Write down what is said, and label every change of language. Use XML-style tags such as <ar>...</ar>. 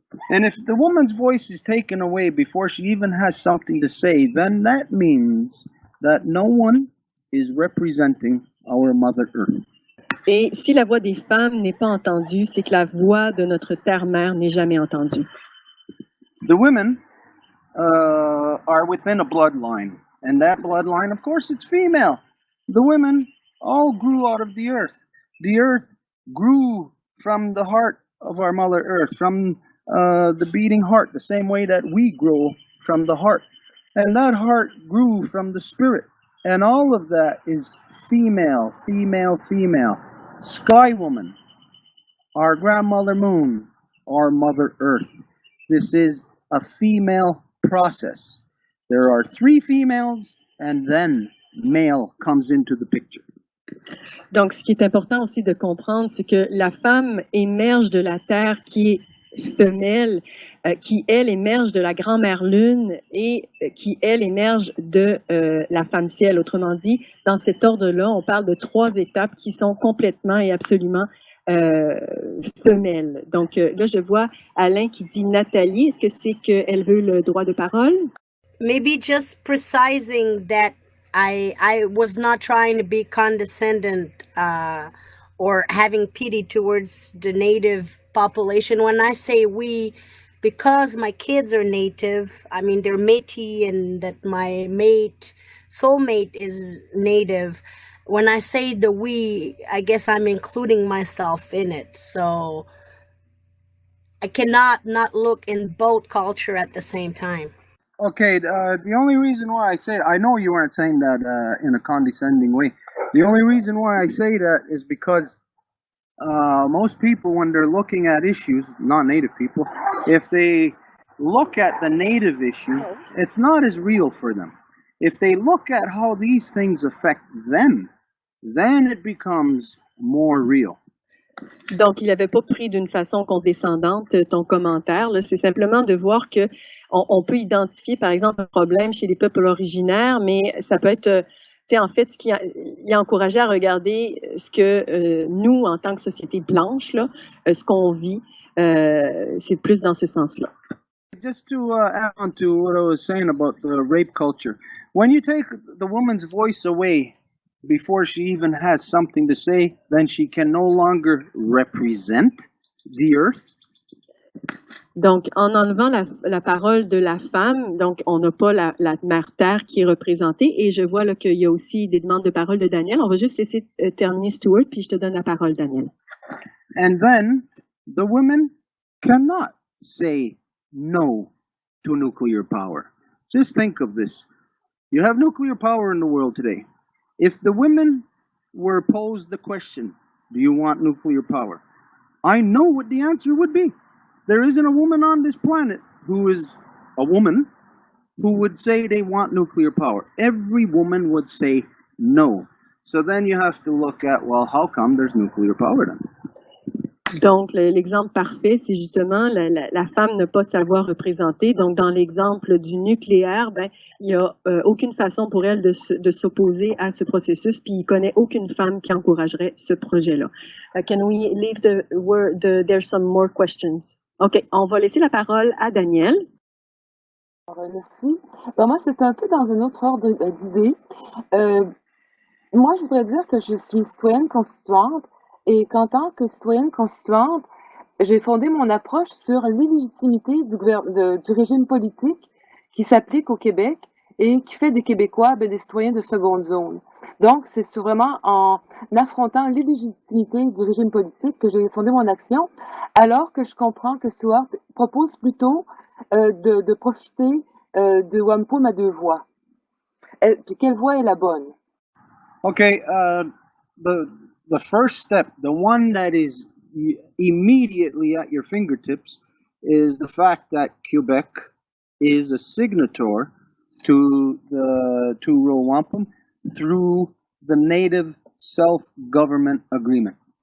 <en>And if the woman's voice is taken away before she even has something to say, then that means that no one is representing our Mother Earth.</en> <fr>Et si la voix des femmes n'est pas entendue, c'est que la voix de notre terre-mère n'est jamais entendue.</fr> <en>The women are within a bloodline, and that bloodline, of course, it's female. The women all grew out of the earth. The earth grew from the heart of our Mother Earth, from the beating heart, the same way that we grow from the heart. And that heart grew from the spirit. And all of that is female, female, female. Sky woman, our grandmother moon, our Mother Earth. This is a female process. There are 3 females, and then male comes into the picture.</en> <fr>Donc, ce qui est important aussi de comprendre, c'est que la femme émerge de la terre qui est femelle qui, elle, émerge de la grand-mère lune et qui, elle, émerge de la femme ciel. Autrement dit, dans cet ordre-là, on parle de 3 étapes qui sont complètement et absolument femelles. Donc là, je vois Alain qui dit Nathalie. Est-ce que c'est qu'elle veut le droit de parole?</fr> <en>Maybe just precising that I was not trying to be condescending or having pity towards the native population. When I say we, because my kids are native, I mean they're Métis and that my soulmate is native. When I say the we, I guess I'm including myself in it. So I cannot not look in both culture at the same time. Okay, the only reason why I say it, I know you weren't saying that in a condescending way. The only reason why I say that is because most people, when they're looking at issues, non-native people, if they look at the native issue, it's not as real for them. If they look at how these things affect them, then it becomes more real.</en> <fr>Donc, il n'avait pas pris d'une façon condescendante ton commentaire. C'est simplement de voir que on peut identifier, par exemple, un problème chez les peuples originaires, mais ça peut être, en fait, il a encouragé à regarder ce que nous, en tant que société blanche, là, ce qu'on vit, c'est plus dans ce sens-là.</fr> <en>Just to add on to what I was saying about the rape culture, when you take the woman's voice away before she even has something to say, then she can no longer represent the earth.</en> <fr>Donc, en enlevant la parole de la femme, donc on n'a pas la mère terre qui est représentée. Et je vois là qu'il y a aussi des demandes de parole de Daniel. On va juste laisser terminer Stuart, puis je te donne la parole, Daniel.</fr> <en>And then the women cannot say no to nuclear power. Just think of this. You have nuclear power in the world today. If the women were posed the question, do you want nuclear power? I know what the answer would be. There isn't a woman on this planet who is a woman who would say they want nuclear power. Every woman would say no. So then you have to look at, well, how come there's nuclear power then?</en> <fr>Donc, l'exemple parfait, c'est justement la femme ne pas savoir représenter. Donc, dans l'exemple du nucléaire, ben, il n'y a aucune façon pour elle de s'opposer à ce processus, puis il ne connaît aucune femme qui encouragerait ce projet-là.</fr> <en>Can we leave there's some more questions?</en> <fr>OK, on va laisser la parole à Daniel. Merci. Ben, moi, c'est un peu dans un autre ordre d'idées. Moi, je voudrais dire que je suis citoyenne constituante et qu'en tant que citoyenne constituante, j'ai fondé mon approche sur l'illégitimité du régime politique qui s'applique au Québec et qui fait des Québécois des citoyens de seconde zone. Donc, c'est vraiment en affrontant l'illégitimité du régime politique que j'ai fondé mon action, alors que je comprends que Stuart propose plutôt de profiter de Wampum à 2 voies. Puis quelle voie est la bonne?</fr> <en>Okay, the first step, the one that is immediately at your fingertips, is the fact that Quebec is a signator to Wampum through the Native Self-Government Agreement.</en>